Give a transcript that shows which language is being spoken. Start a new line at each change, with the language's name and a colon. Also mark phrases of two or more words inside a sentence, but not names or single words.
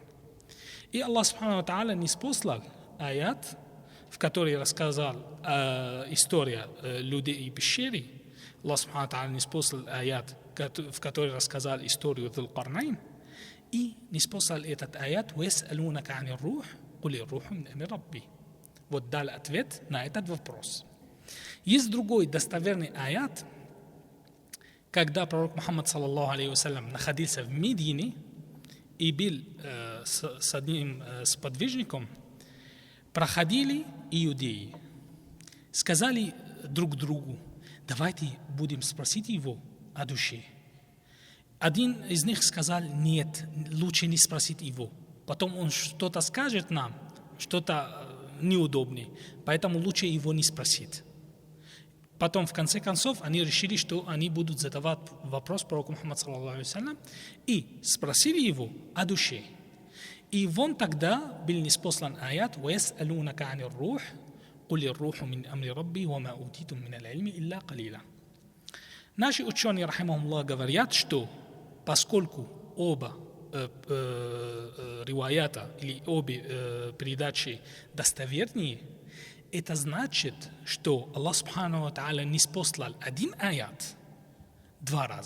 Russian: И Аллах
Arabic: سبحانه وتعالى
Russian: ниспослал аят, в который рассказал история людей пещеры. Аллах
Arabic: سبحانه وتعالى
Russian: ниспослал аят, в который рассказал историю Зулкарнайн. И ниспослал этот аят
Arabic: «ويسألونك عن الروح قل الروح من أمر ربي».
Russian: Вот дал ответ на этот вопрос. Есть другой достоверный аят, когда пророк Мухаммад
Arabic: صلى الله عليه وسلم
Russian: находился в Медине и был с одним сподвижником, проходили иудеи, сказали друг другу: давайте будем спросить его о душе. Один из них сказал: нет, лучше не спросить его, потом он что-то скажет нам, что-то неудобное, поэтому лучше его не спросить. Потом, в конце концов, они решили, что они будут задавать вопрос пророку Мухаммаду
Arabic: صلى الله عليه وسلم,
Russian: и спросили его о душе. И вон тогда был ниспослан аят
Arabic: «ويسألونك عن الروح قل الروح من أمر ربي وما أوتيتم من العلم إلا قليلا».
Russian: Наши ученые, рахимахумуллах, говорят, что поскольку оба риваята или обе передачи достовернее, это значит, что Аллах
Arabic: سبحانه وتعالى
Russian: ниспослал один аят 2 раза.